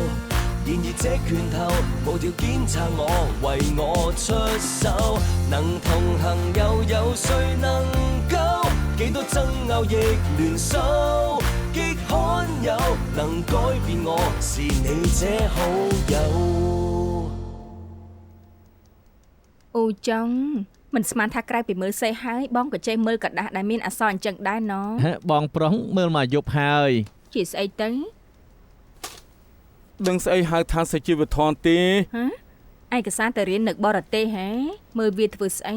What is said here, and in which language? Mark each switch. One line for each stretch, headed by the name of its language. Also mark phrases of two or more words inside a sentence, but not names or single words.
Cantonese: 然而這拳頭無條件撐我，為我出手。能同行又有誰能夠幾多爭拗亦聯手？極罕有能改變我，是你這好友。
Khmer: អូចង់មិនស្មានថាក្រៅពីមើលសេះហើយបងក៏ចេះមើលกระดาษដែលមានអក្សរអញ្ចឹងដែរណ បងប្រុសមើលមកយប់ហើយ ជាស្អីទៅ ដឹងស្អីហៅថាសុជីវធម៌ទេ ឯកសារទៅរៀននៅបរទេសហ៎មើលវាធ្វើស្អី